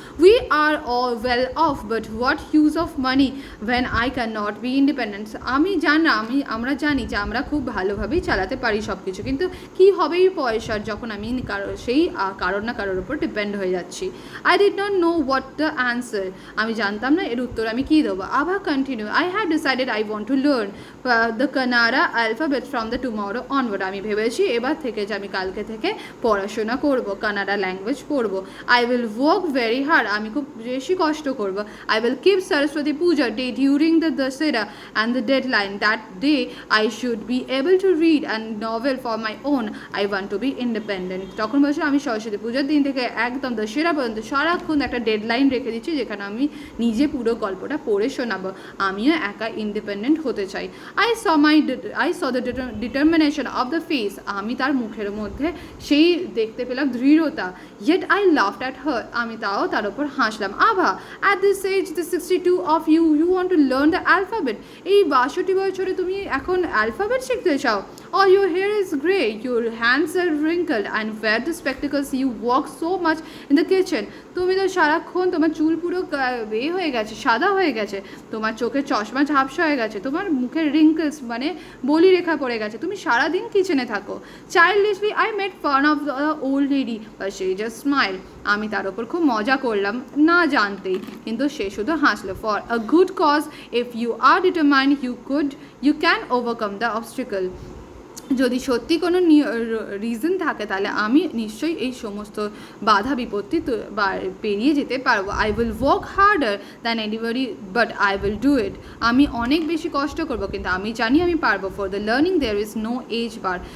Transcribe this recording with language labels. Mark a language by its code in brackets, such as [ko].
[en] We are all well off, but what use of money when I cannot be independent? [bn] আমরা জানি যে আমরা খুব ভালোভাবেই চালাতে পারি সব কিছু, কিন্তু কী হবে এই পয়সার যখন আমি কারোর না কারোর উপর ডিপেন্ড হয়ে যাচ্ছি। [en] I did not know what the answer. [bn] আমি জানতাম না এর উত্তর আমি কী দেবো। [en] Abha continue, I had decided I want to learn the Kannada alphabet from the tomorrow onward. [bn] আমি ভেবেছি এবার থেকে যে আমি কালকে থেকে পড়াশোনা করব, কানাডা ল্যাঙ্গুয়েজ পড়ব। [en] I will work very hard. [bn] আমি খুব বেশি কষ্ট করব। [en] I will keep Saraswati Puja day during the Dasera and the deadline. That day I should be able to read a novel for my own. I want to be independent. [bn] তখন বলছি আমি সরস্বতী পূজার দিন থেকে একদম দশেরা পর্যন্ত সারাক্ষণ একটা ডেডলাইন রেখে দিচ্ছি যেখানে আমি নিজে পুরো গল্পটা পড়ে শোনাবো। আমিও একা ইন্ডিপেন্ডেন্ট হতে চাই। [en] I saw the determination of the face. [bn] আমি তার মুখের মধ্যে সেই দেখতে পেলাম দৃঢ়তা। [en] Yet I laughed at her. [bn] আমি তাও তার উপর হাসলাম। [en] Abha, at this age, the 62 of you want to learn the alphabet. [bn] এই 62 বছরে তুমি এখন অ্যালফাবেট শিখতে চাও? [en] All your hair is grey, your hands are wrinkled, and wear the spectacles. You walk so much in the kitchen. [bn] তুমি তো সারাক্ষণ তোমার চুল পুরো হয়ে গেছে, সাদা হয়ে গেছে, তোমার চোখের চশমা ঝাপসা হয়ে গেছে, তোমার মুখের রিঙ্কলস মানে বলি রেখা পড়ে গেছে, তুমি সারাদিন কিচেনে থাকো। [en] Childishly I made fun of the old lady, but she just smiled. [bn] আমি তার ওপর খুব মজা করলাম না জানতেই, কিন্তু সে শুধু হাসলো। [en] For a good cause, if you are determined, you can overcome the obstacle. [bn] যদি সত্যি কোনো রিজন থাকে তাহলে আমি নিশ্চয়ই এই সমস্ত বাধা বিপত্তি পেরিয়ে যেতে পারবো। [en] I will work harder than anybody but I will do it. [bn] আমি অনেক বেশি কষ্ট করব কিন্তু আমি জানি আমি পারবো। [en] For the learning there is no age bar.